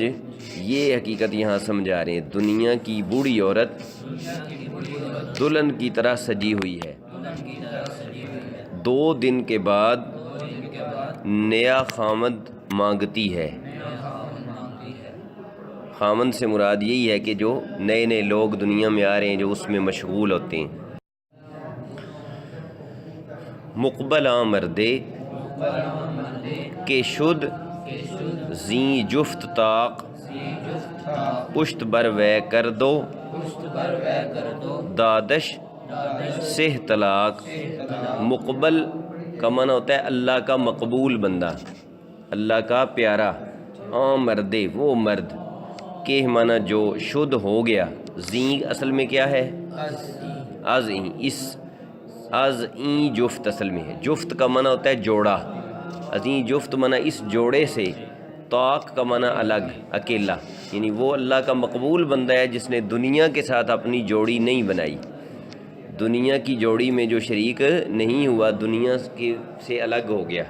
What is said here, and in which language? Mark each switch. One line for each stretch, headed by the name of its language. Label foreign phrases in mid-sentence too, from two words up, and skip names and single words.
Urdu: یہ حقیقت یہاں سمجھا رہے ہیں، دنیا کی بوڑھی عورت دلہن کی طرح سجی ہوئی ہے، 2 دن کے بعد نیا خامد مانگتی ہے۔ خامد سے مراد یہی ہے کہ جو نئے نئے لوگ دنیا میں آ رہے ہیں جو اس میں مشغول ہوتے ہیں۔
Persian: مقبل مردے کہ شد زیں جفت طاق، پشت بر وے کر دو دادش سہ طلاق۔
Urdu: مقبل کا معنی ہوتا ہے اللہ کا مقبول بندہ، اللہ کا پیارا۔ مردے وہ مرد کہ معنی جو شد ہو گیا، زیں اصل میں کیا ہے؟
Persian: از این،
Urdu: اس
Persian: از این جفت
Urdu: اصل میں ہے، جفت کا معنی ہوتا ہے جوڑا،
Persian: ازیں جفت
Urdu: معنی اس جوڑے سے، طاق کا معنی الگ، اکیلا، یعنی وہ اللہ کا مقبول بندہ ہے جس نے دنیا کے ساتھ اپنی جوڑی نہیں بنائی، دنیا کی جوڑی میں جو شریک نہیں ہوا، دنیا سے الگ ہو گیا۔